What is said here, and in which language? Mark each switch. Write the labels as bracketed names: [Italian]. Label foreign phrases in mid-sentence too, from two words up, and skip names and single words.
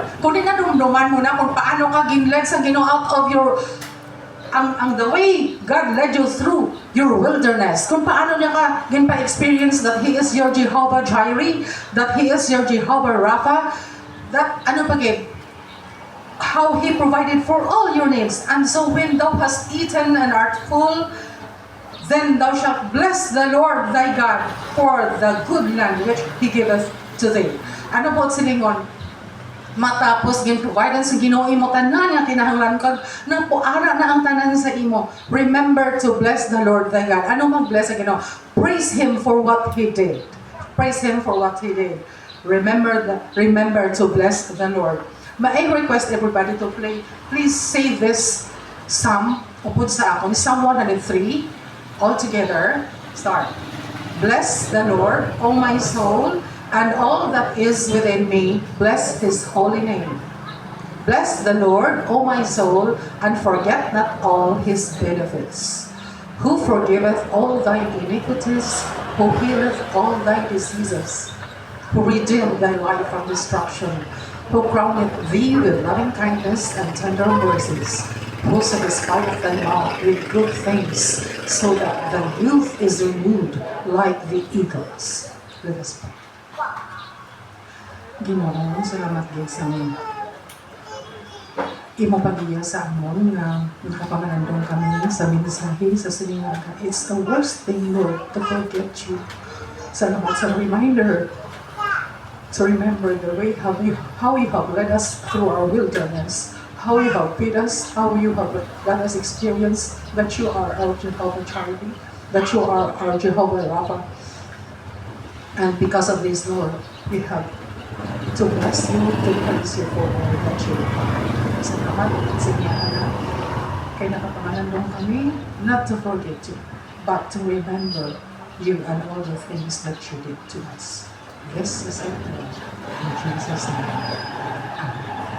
[Hiligaynon] Kung di na dumduman mo na kung paano ka ginled sa Ginoo [English] out of your [Hiligaynon] ang [English] the way God led you through your wilderness, [Hiligaynon] kung paano niya ka ginpa-experience [English] that He is your Jehovah Jireh, that He is your Jehovah Rapha, that how He provided for all your needs. And so when thou hast eaten and art full, then thou shalt bless the Lord thy God for the good land which He giveth to thee. [Hiligaynon] Ano po silingon? Matapos gin-provide sa Ginoo imo tanan nga kinahanglan kag nang puara na ang tanan sa imo. [English] Remember to bless the Lord thy God. [Hiligaynon] Ano mag-bless sa Ginoo? [English] Praise Him for what He did. Praise Him for what He did. Remember to bless the Lord. May I request everybody to play. Please say this psalm [Hiligaynon] upod sa akon. [English] Psalm 103. All together. Start. Bless the Lord, O my soul, and all that is within me, bless His holy name. Bless the Lord, O my soul, and forget not all His benefits. Who forgiveth all thy iniquities, who healeth all thy diseases, who redeemed thy life from destruction, who crowneth thee with loving kindness and tender mercies, who satisfieth thy mouth with good things, so that thy youth is renewed like the eagles. Let us pray. [Hiligaynon] Ginoo, salamat din sa imo pag-iya sa amon nga nakapangalandong kami sa mensahe sa siningan ka. [English] It's the worst thing, Lord, to forget you. [Hiligaynon] Salamat sa [English] reminder to remember the way how you have led us through our wilderness, how you have fed us, how you have let us experience that you are our Jehovah Jireh, that you are our Jehovah Rapha. And because of this, Lord, we have to bless you, to praise you for all that you are. [Hiligaynon] Salamat sa inyo, anak. Kaya nakapangalandong kami, [English] not to forget you, but to remember you and all the things that you did to us. This is our prayer. In Jesus' name. Amen.